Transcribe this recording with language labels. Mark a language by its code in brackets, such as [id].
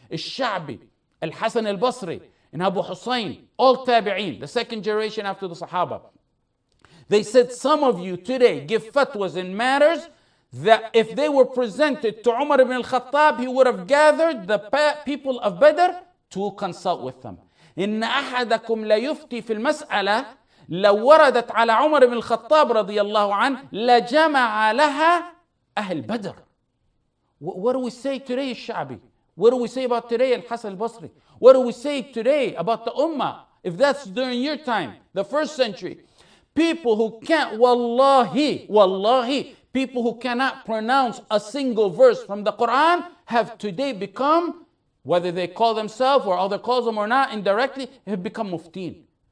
[en] Al-Sha'bi, Al-Hasan al-Basri, and Abu Hussein, all tabi'een, the second generation after the Sahaba. They said, some of you today give fatwas in matters that if they were presented to Umar ibn al-Khattab, he would have gathered the people of Badr to consult with them. [ar] إن أحدكم لا يفتي في المسألة لو وردت على عمر بن الخطاب رضي الله عنه لجمع لها أهل بدر. [en] What do we say today, Sha'bi? What do we say about today, Al-Hasan al-Basri? What do we say today about the Ummah? If that's during your time, the first century. People who can't, wallahi, people who cannot pronounce a single verse from the Quran have today become, whether they call themselves or other calls them or not, indirectly, have become muftiin.